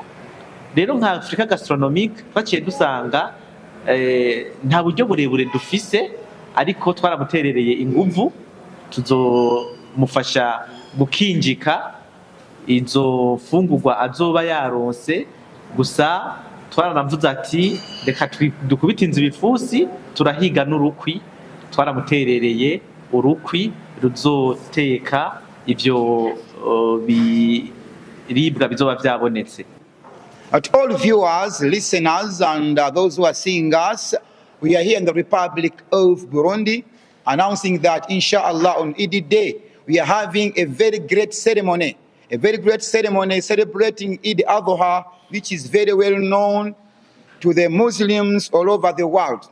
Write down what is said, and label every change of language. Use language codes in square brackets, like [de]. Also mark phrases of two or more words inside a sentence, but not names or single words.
[rn] Rero nka Africa Gastronomique twaciye dusanga nta buryo burebure dufise, ariko twaramuterereye inguvu tuzomufasha gukinjika izo fungurwa azoba yaronse. Gusa twaranavuze ati reka dukubite inzu ibifusi turahiga n'urukwi, twaramuterereye urukwi ruzoteka ivyo biribwa bizoba vyabonetse. [en] At all viewers, listeners, and those who are seeing us, we are here in the Republic of Burundi, announcing that inshallah on Eid Day, we are having a very great ceremony celebrating Eid al-Adha, which is very well known to the Muslims all over the world.